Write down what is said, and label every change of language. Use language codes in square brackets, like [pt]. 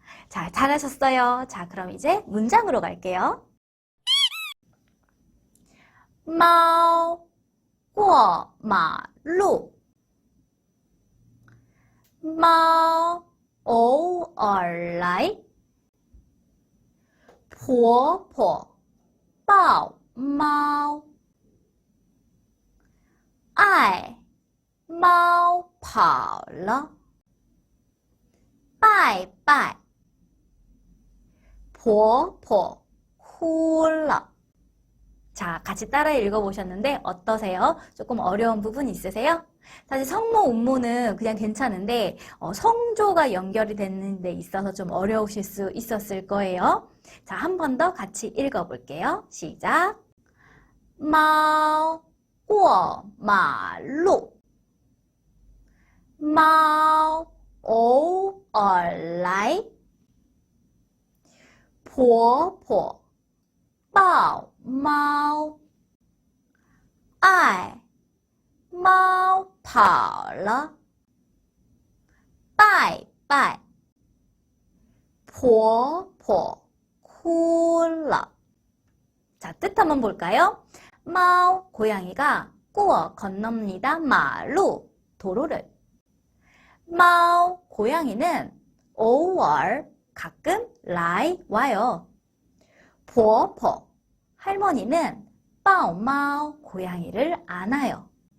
[ko] 자, 잘하셨어요. 자, 그럼 이제 문장으로 갈게요. [zh] 猫过马路猫偶尔来婆婆抱猫爱猫跑了拜拜婆婆哭了 [ko] 자, 같이 따라 읽어보셨는데 어떠세요? 조금 어려운 부분 있으세요? 사실 성모, 운모는 그냥 괜찮은데 성조가 연결이 되는 데 있어서 좀 어려우실 수 있었을 거예요. 자, 한 번 더 같이 읽어볼게요. 시작! [zh] 猫过马路猫偶尔来婆婆抱猫爱猫跑了拜拜婆婆哭了 [ko] 자, 뜻 한번 볼까요? 마오, 고양이가 꾸어 건넙니다. 마루, 도로를. 마오, 고양이는 오월, 가끔 라이, 와요. 포포, 할머니는 빠오마오, 고양이를 안아요.